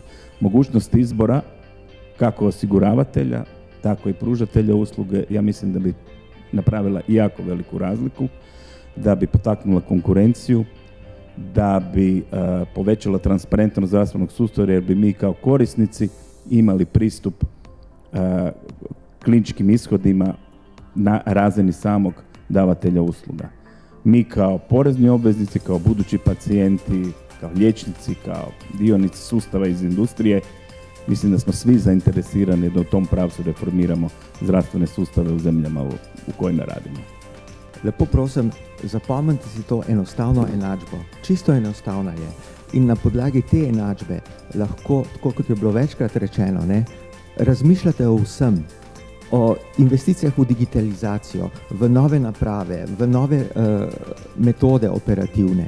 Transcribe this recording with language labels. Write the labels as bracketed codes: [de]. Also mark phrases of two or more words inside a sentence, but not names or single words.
[hr] Mogućnost izbora kako osiguravatelja, tako i pružatelja usluge, ja mislim da bi napravila jako veliku razliku, da bi potaknula konkurenciju, da bi povećala transparentnost zdravstvenog sustava, jer bi mi kao korisnici imali pristup kliničkim ishodima na razini samog davatelja usluga. Mi kao porezni obveznici, kao budući pacijenti, kao liječnici, kao dionici sustava iz industrije, mislim da smo svi zainteresirani da u tom pravcu reformiramo zdravstvene sustave u zemljama u kojima radimo. [sl] Lepo prosim, zapomnite si to enostavno enačbo. Čisto enostavna je. In na podlagi te enačbe lahko, tako kot je bilo večkrat rečeno, razmišljate o vsem. O investicijah v digitalizacijo, v nove naprave, v nove metode operativne.